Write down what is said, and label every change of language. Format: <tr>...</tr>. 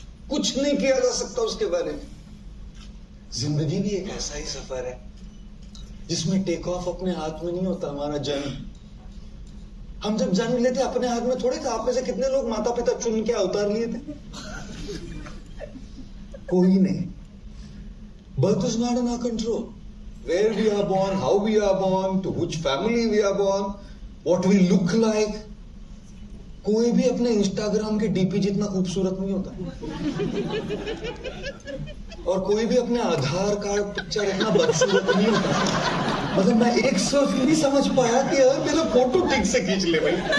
<hi>कुछ नहीं किया जा सकता उसके बारे में. जिंदगी भी एक ऐसा ही सफर है जिसमें टेक ऑफ अपने हाथ में नहीं होता. हमारा जन्म, हम जब जन्म लेते अपने हाथ में थोड़े था. आप में से कितने लोग माता पिता चुन के अवतार लिए थे? कोई नहीं.</hi> <en>Birth is not in our control. Where we are born, how we are born, to which family we are born, what we look like.</en> <hi>कोई भी अपने इंस्टाग्राम के डीपी जितना खूबसूरत नहीं होता. और कोई भी अपने आधार कार्ड पिक्चर इतना बदसूरत नहीं होता. मतलब मैं एक सर्फ नहीं समझ पाया कि यार मेरा फोटो ठीक से खींच ले भाई.</hi>